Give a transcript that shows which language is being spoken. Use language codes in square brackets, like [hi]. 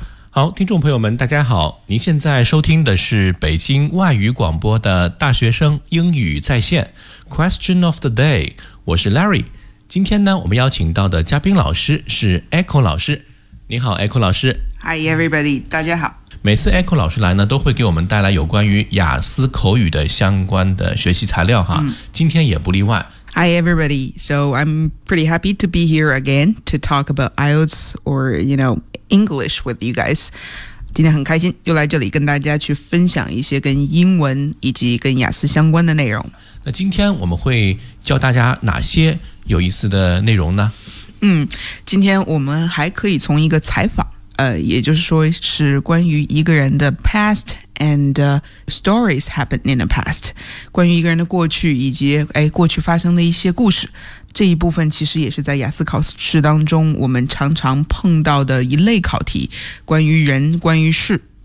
[zh] 好，听众朋友们大家好，您现在收听的是北京外语广播的大学生英语在线 Question of the day， 我是 Larry。今天呢，我们邀请到的嘉宾老师是 Echo 老师。你好 ，Echo 老师。 [en] Hi everybody， [zh] 大家好。每次 Echo 老师来呢，都会给我们带来有关于雅思口语的相关的学习材料哈。今天也不例外。 [en] Hi everybody， so I'm pretty happy to be here again to talk about IELTS or you know English with you guys。 [zh] 今天很开心又来这里跟大家去分享一些跟英文以及跟雅思相关的内容。那今天我们会教大家哪些有意思的内容呢？今天我们还可以从一个采访，也就是说是关于一个人的 [en] past and stories happened in the past， [zh] 关于一个人的过去以及过去发生的一些故事，这一部分其实也是在雅思考试当中我们常常碰到的一类考题，关于人，关于事。